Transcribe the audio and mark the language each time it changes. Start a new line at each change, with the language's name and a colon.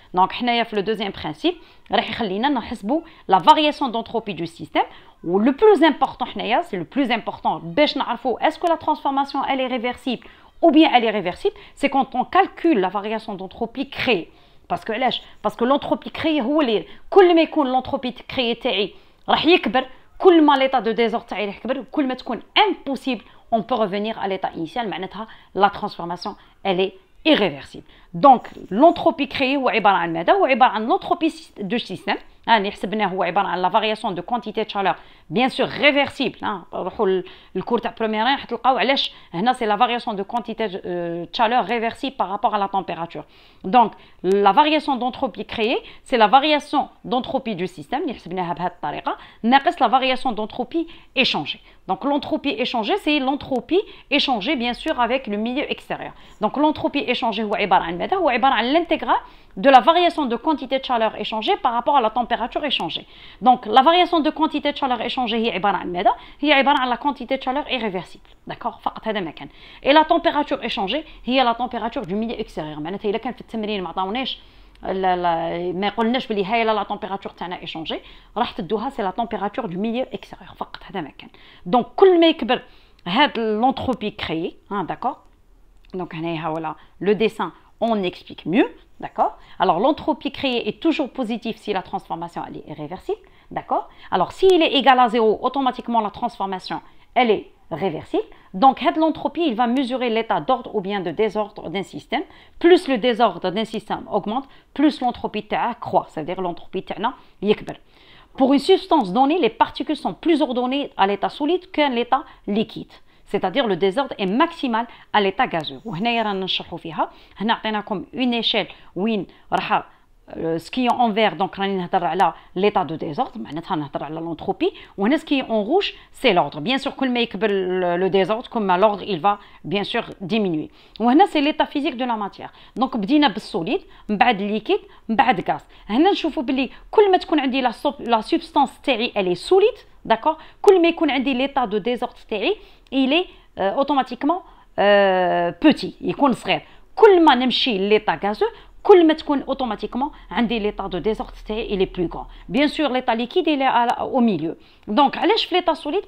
French: Donc, le deuxième principe, la variation d'entropie du système, ou le plus important, c'est le plus important, est-ce que la transformation elle est réversible ou bien elle est réversible, c'est quand on calcule la variation d'entropie créée. Parce que l'entropie créée, l'entropie créée,
Arabic: كل ما
French: l'état de désordre
Arabic: تاعي يكبر كل ما تكون
French: impossible on peut revenir à l'état initial معناتها la transformation elle est irréversible. Donc l'entropie créée
Arabic: هو عبارة عن ماذا؟ هو عبارة عن
French: l'entropie du système.
Arabic: اللي حسبناه هو عبارة عن
French: la variation de quantité de chaleur bien sûr réversible.
Arabic: روحوا الكور تاع
French: première année
Arabic: حتلقاو علاش هنا
French: c'est la variation de quantité de chaleur réversible par rapport à la température. Donc la variation d'entropie créée c'est la variation d'entropie du système
Arabic: اللي حسبناها بهذه الطريقة ناقص
French: la variation d'entropie échangée. Donc l'entropie échangée c'est l'entropie échangée bien sûr avec le milieu extérieur. Donc l'entropie échangée
Arabic: هو عبارة عن ماذا؟ هو عبارة عن
French: l'intégrale de la variation de quantité de chaleur échangée par rapport à la température échangée. Donc la variation de quantité de chaleur échangée
Arabic: هي عبارة عن ماذا؟ هي عبارة عن
French: la quantité de chaleur irréversible.
Arabic: D'accord؟ فقط هذا ما كان.
French: Et la température échangée هي la température du milieu extérieur.
Arabic: معناتها إذا كان في التمرين ما عطاوناش ما قلناش بلي هاي لا température تاعنا échangée راح تدوها
French: c'est la température du milieu extérieur.
Arabic: فقط هذا ما كان.
French: Donc
Arabic: كل ما يكبر هاد
French: l'entropie créée, d'accord? Donc voilà le dessin on explique mieux, d'accord? Alors l'entropie créée est toujours positive si la transformation elle est irréversible, d'accord? Alors s'il est égal à 0, automatiquement la transformation elle est réversible. Donc l'entropie il va mesurer l'état d'ordre ou bien de désordre d'un système. Plus le désordre d'un système augmente, plus l'entropie croît, c'est-à-dire l'entropie
Arabic: يكبر.
French: Pour une substance donnée, les particules sont plus ordonnées à l'état solide qu'à l'état liquide. C'est-à-dire le désordre est maximal à l'état gazeux.
Arabic: وهنا رانا نشرحوا فيها. هنا عطيناكم
French: une échelle وين راح ce qui est en vert, donc l'état de désordre, l'entropie, ou ce qui est en rouge, c'est l'ordre. Bien sûr, le désordre, comme l'ordre, il va bien sûr diminuer. Ou c'est l'état physique de la matière. Donc,
Arabic: بدينا بالsolide, بعد
French: liquide, بعد gaz.
Arabic: هنا نشوفوا بلي كل ما تكون عندي la substance تاعي elle est solide, d'accord. كل ما يكون عندي
French: l'état de désordre تاعي, il est automatiquement petit,
Arabic: يكون صغير. كل ما نمشي l'état gazeux, كل ما تكون automatiquement عندي
French: l'état de désordre
Arabic: تاعي
French: il est plus grand. Bien sûr l'état liquide il est au milieu. Donc
Arabic: علاش في
French: l'état solide?